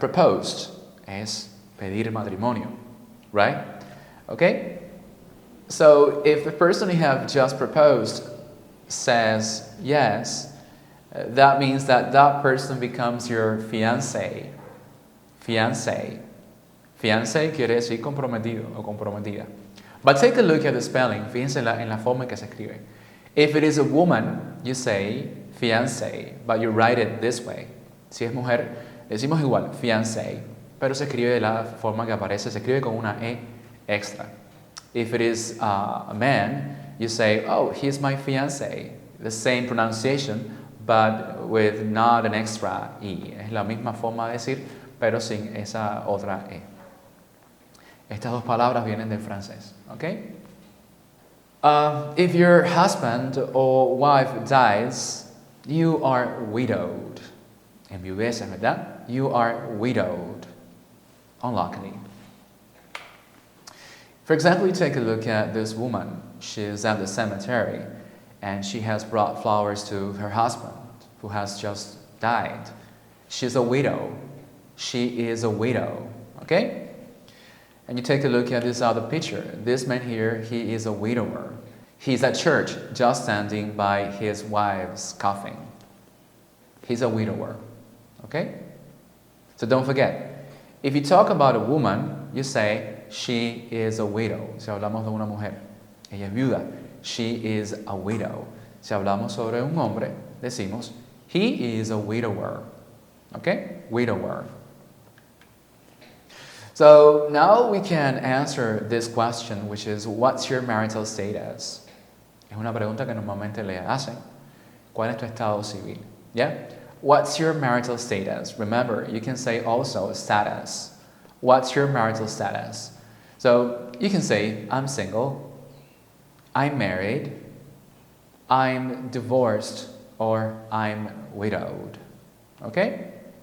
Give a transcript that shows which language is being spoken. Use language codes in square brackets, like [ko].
[es] Proposed es pedir matrimonio, [en] right? Okay? So if the person you have just proposed says yes, that means that that person becomes your fiancé. Fiancé. [es] Fiancé quiere decir comprometido o comprometida. [en] But take a look at the spelling. [es] Fíjense en la forma en que se escribe. [en] If it is a woman, you say fiancé, but you write it this way. [es] Si es mujer, decimos igual, fiancé, pero se escribe de la forma que aparece, se escribe con una E extra. [en] If it is a man, you say, oh, he's my fiancé. The same pronunciation, but with not an extra E. [es] Es la misma forma de decir, pero sin esa otra E. Estas dos palabras vienen del francés, ¿ok? [en] If your husband or wife dies, you are widowed. [es] Enviudece, ¿verdad? [en] You are widowed. Unluckily. For example, you take a look at this woman. She is at the cemetery, and she has brought flowers to her husband, who has just died. She's a widow. She is a widow. Okay? And you take a look at this other picture. This man here, he is a widower. He's at church, just standing by his wife's coffin. He's a widower. Okay? So don't forget, if you talk about a woman, you say, she is a widow. [es] Si hablamos de una mujer, ella es viuda. [en] She is a widow. [es] Si hablamos sobre un hombre, decimos, [en] he is a widower. Okay? Widower. So now we can answer this question, which is, what's your marital status? [es] Es una pregunta que normalmente le hacen. ¿Cuál es tu estado civil? [en] Yeah? What's your marital status? Remember, you can say also status. What's your marital status? So you can say, I'm single, I'm married, I'm divorced, or I'm widowed. Okay?